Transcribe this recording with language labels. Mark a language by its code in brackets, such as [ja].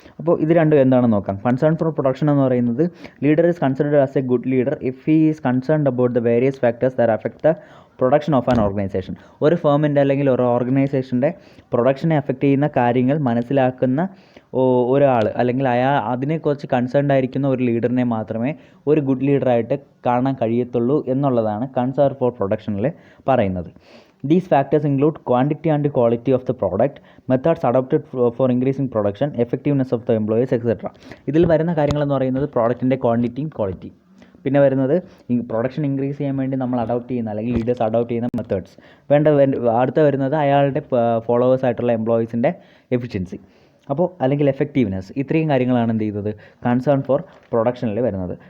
[ml] അപ്പോൾ ഇത് രണ്ടും എന്താണെന്ന് നോക്കാം. കൺസേൺ ഫോർ പ്രൊഡക്ഷൻ എന്ന് പറയുന്നത് [en] Leader is considered as a good leader if he is concerned about the various factors that affect the production of an organisation. [ml] ഒരു ഫേമിൻ്റെ അല്ലെങ്കിൽ ഒരു ഓർഗനൈസേഷൻ്റെ പ്രൊഡക്ഷനെ അഫക്റ്റ് ചെയ്യുന്ന കാര്യങ്ങൾ മനസ്സിലാക്കുന്ന ഒരാൾ അല്ലെങ്കിൽ അതിനെക്കുറിച്ച് കൺസേൺഡ് ആയിരിക്കുന്ന ഒരു ലീഡറിനെ മാത്രമേ ഒരു ഗുഡ് ലീഡറായിട്ട് കാണാൻ കഴിയത്തുള്ളൂ എന്നുള്ളതാണ് കൺസേൺ ഫോർ പ്രൊഡക്ഷനിൽ പറയുന്നത്. [en] These factors include quantity and quality of the product, methods adopted for increasing production, effectiveness of the employees, etc. [ml] ഇതിൽ വരുന്ന കാര്യങ്ങളെന്ന് പറയുന്നത് പ്രോഡക്റ്റിൻ്റെ ക്വാണ്ടിറ്റിയും ക്വാളിറ്റിയും, പിന്നെ വരുന്നത് പ്രൊഡക്ഷൻ ഇൻക്രീസ് ചെയ്യാൻ വേണ്ടി നമ്മൾ അഡോപ്റ്റ് ചെയ്യുന്ന അല്ലെങ്കിൽ ലീഡേഴ്സ് അഡോപ്റ്റ് ചെയ്യുന്ന മെത്തേഡ്സ്, അടുത്ത വരുന്നത് അയാളുടെ ഫോളോവേഴ്സ് ആയിട്ടുള്ള എംപ്ലോയീസിൻ്റെ എഫിഷ്യൻസി, അപ്പോൾ അല്ലെങ്കിൽ എഫക്റ്റീവ്നെസ്. ഇത്രയും കാര്യങ്ങളാണ് എന്ത് ചെയ്യുന്നത് കൺസേൺ ഫോർ പ്രൊഡക്ഷനിൽ വരുന്നത്.